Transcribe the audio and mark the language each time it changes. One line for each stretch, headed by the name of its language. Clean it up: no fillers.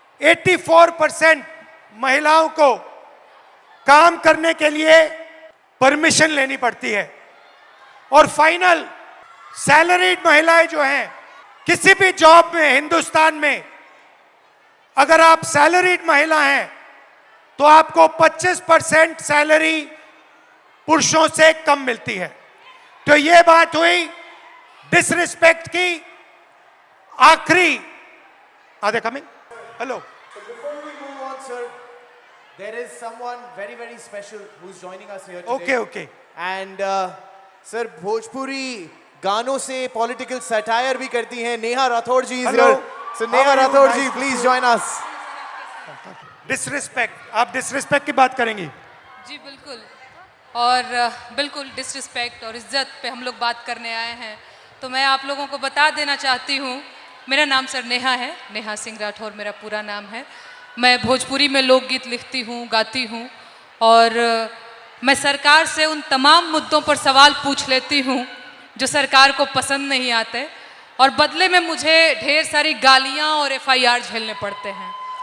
Hindi: 84% महिलाओं को काम करने के लिए परमिशन लेनी पड़ती है, और फाइनल सैलरीड महिलाएं जो हैं, किसी भी जॉब में हिंदुस्तान में अगर आप सैलरीड महिला हैं तो आपको 25% सैलरी पुरुषों से कम मिलती है। तो ये बात हुई डिसरिस्पेक्ट की।
English: आखिरी are they coming? Hello. Before we move on, sir, there is someone very, very special who's joining us here today. Okay. And sir,
Hindi: Bhojpuri गानों से पॉलिटिकल सटायर भी करती हैं।
English: Neha Rathore ji is here. So Neha Rathore ji, please join us.
Hindi: Disrespect, आप disrespect की बात करेंगी? जी बिल्कुल, और बिल्कुल डिसरिस्पेक्ट और इज्जत पे हम लोग बात करने आए हैं। तो मैं आप लोगों को बता देना चाहती हूँ, मेरा नाम सर नेहा है, नेहा सिंह राठौर मेरा पूरा नाम है। मैं भोजपुरी में लोकगीत लिखती हूँ, गाती हूँ, और मैं सरकार से उन तमाम मुद्दों पर सवाल पूछ लेती हूँ जो सरकार को पसंद नहीं आते, और बदले में मुझे ढेर सारी गालियाँ और FIR झेलने पड़ते हैं।